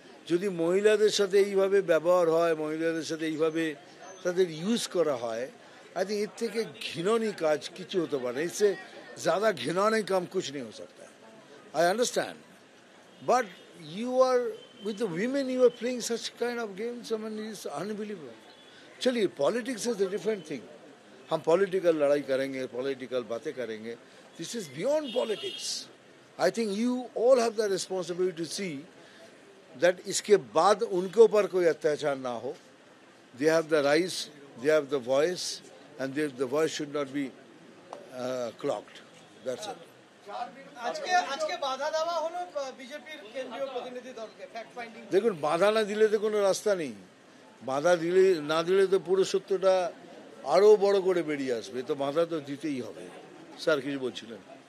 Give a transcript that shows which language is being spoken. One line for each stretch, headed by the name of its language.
Bangla: যদি মহিলাদের সাথে এইভাবে ব্যবহার হয়, মহিলাদের সাথে এইভাবে তাদের ইউজ করা হয়, আই থিঙ্ক এর থেকে ঘৃণনীয় কাজ কিছু হতে পারে।
Hindi: इससे ज़्यादा घिनौने काम कुछ नहीं हो सकता है।
English: I understand, but you are with the women, you are playing such kind of games. I mean, it's unbelievable. चलिए, politics is a different thing.
Hindi: हम पॉलिटिकल लड़ाई करेंगे, पॉलिटिकल बातें करेंगे.
English: This is beyond politics. I think you all have the responsibility to see that
Hindi: इसके बाद उनके ऊपर कोई अत्याचार ना हो.
English: They have the rights, they have the voice, and the voice should not be clogged. That's it.
Bangla: আজকে বাধা দেওয়া হলো বিজেপির কেন্দ্রীয় প্রতিনিধি দলকে ফ্যাক্ট ফাইন্ডিং। দেখুন, বাধা না দিলে তো কোনো রাস্তা নেই। বাধা দিলে না দিলে তো পুরো সত্যটা আরো বড় করে বেরিয়ে আসবে, তো বাধা তো দিতেই হবে। স্যার কিছু বলছিলেন?